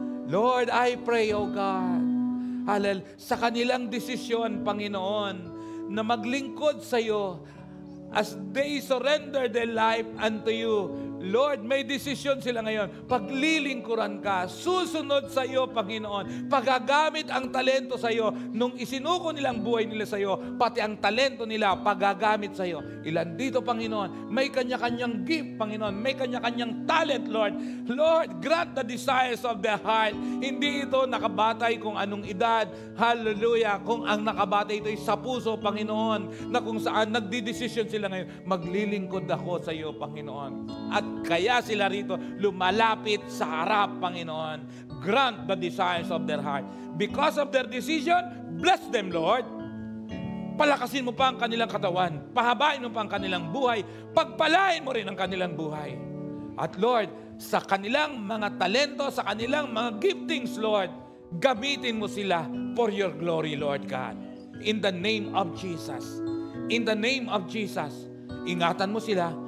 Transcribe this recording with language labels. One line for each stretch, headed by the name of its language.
English: Lord, I pray, O God,
Filipino: sa kanilang desisyon, Panginoon, na maglingkod sa iyo
English: as they surrender their life unto you.
Filipino: Lord, may desisyon sila ngayon. Paglilingkuran ka, susunod sa iyo, Panginoon. Pagagamit ang talento sa iyo. Nung isinuko nilang buhay nila sa iyo, pati ang talento nila, pagagamit sa iyo. Ilan dito, Panginoon, may kanya-kanyang gift, Panginoon. May kanya-kanyang talent, Lord.
English: Lord, grant the desires of their heart.
Filipino: Hindi ito nakabatay kung anong edad. Hallelujah. Kung ang nakabatay ito ay sa puso, Panginoon, na kung saan nagdidesisyon sila ngayon, maglilingkod ako sa iyo, Panginoon. At kaya sila rito lumalapit sa harap, Panginoon.
English: Grant the desires of their heart. Because of their decision, bless them, Lord.
Filipino: Palakasin mo pa ang kanilang katawan. Pahabain mo pa ang kanilang buhay. Pagpalain mo rin ang kanilang buhay. At Lord, sa kanilang mga talento, sa kanilang mga giftings, Lord, gamitin mo sila
English: for your glory, Lord God. In the name of Jesus. In the name of Jesus.
Filipino: Ingatan mo sila.